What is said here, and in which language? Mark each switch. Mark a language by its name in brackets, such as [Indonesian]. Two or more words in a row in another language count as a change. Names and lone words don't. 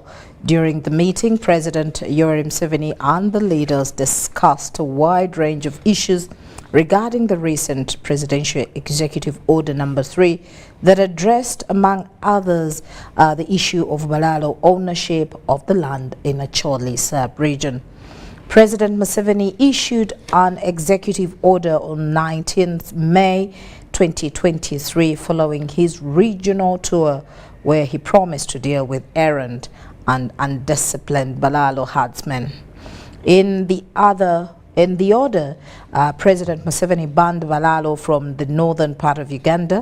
[English] During the meeting, President Yoweri Museveni and the leaders discussed a wide range of issues regarding the recent Presidential Executive Order Number 3 that addressed, among others, the issue of Balalo ownership of the land in Acholi sub-region. President Museveni issued an executive order on 19th May 2023 following his regional tour, where he promised to deal with errant and undisciplined Balalo herdsmen. In the order, President Museveni banned Balalo from the northern part of Uganda.